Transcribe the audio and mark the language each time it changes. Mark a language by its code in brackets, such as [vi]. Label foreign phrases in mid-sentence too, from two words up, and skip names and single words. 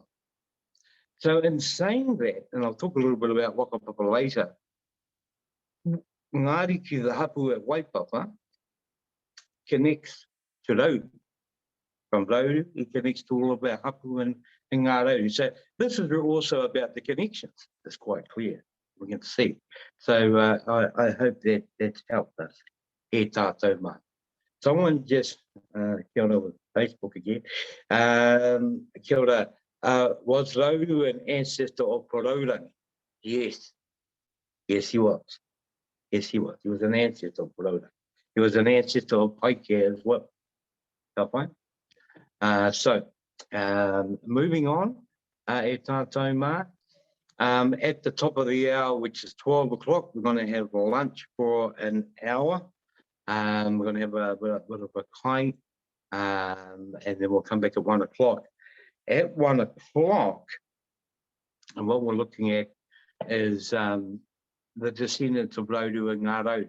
[en] So in saying that, and I'll talk a little bit about Whakapapa later, Ngāriki, the hapu at Waipapa, connects to Rauru. From Rauru, it connects to all of our hapu and ngā Rauru. So this is also about the connections. It's quite clear. We can see. So I hope that's helped us. [mi] E tātou mā. [en] Someone just, [mi] kia ora [en] with Facebook again, [mi] kia ora, [en] was Rauru an ancestor of Poraurangi? Yes. Yes, he was. Yes, he was. He was an ancestor of Poraurangi. He was an ancestor of Paikea as well. So, moving on, [mi] e tātou mā. [en] At the top of the hour, which is 12 o'clock, we're going to have lunch for an hour. We're going to have a bit of a kai, and then we'll come back at 1 o'clock. At 1 o'clock, and what we're looking at is the descendants of Rauru and Ngā Rauru.